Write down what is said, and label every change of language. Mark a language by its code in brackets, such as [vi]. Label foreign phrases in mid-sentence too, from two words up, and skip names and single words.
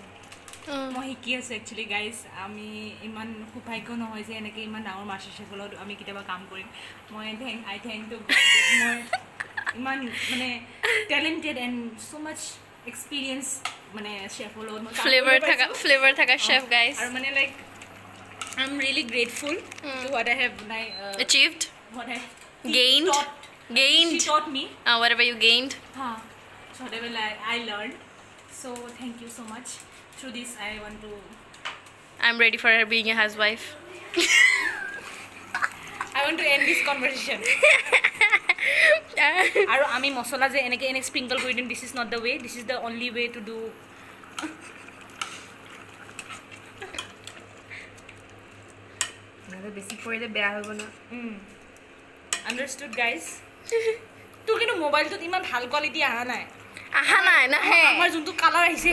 [as] মই শিকি আছোঁ [en] actually guys [as] আমি ইমান সৌভাগ্য নহয় যে এনেকৈ ইমান ডাঙৰ [en] master chefত [as] আমি কেতিয়াবা কাম কৰিম মই [en] I think to [as] মই ইমান মানে [en] talented and so much experience [as] মানে চেফৰ লগত মই ফ্লেভাৰ থকা [en] chef guys [as] আৰু মানে [en] like I am really grateful to what I have achieved what I gained she taught me whatever you gained so whatever I learned so thank you so much through this I want to I'm ready for her being a housewife I want to end this conversation [as] আৰু আমি মছলা যে এনেকৈ স্প্ৰিংকল কৰি দিম [en] this is not the way this is the only way to do [as] নহ'লে বেছি পৰিলে বেয়া হ'ব ন [en] understood guys [as] তোৰ কিন্তু মোবাইলটোত ইমান ভাল কোৱালিটি অহা নাই নাহে আমাৰ যোনটো কালাৰ আহিছে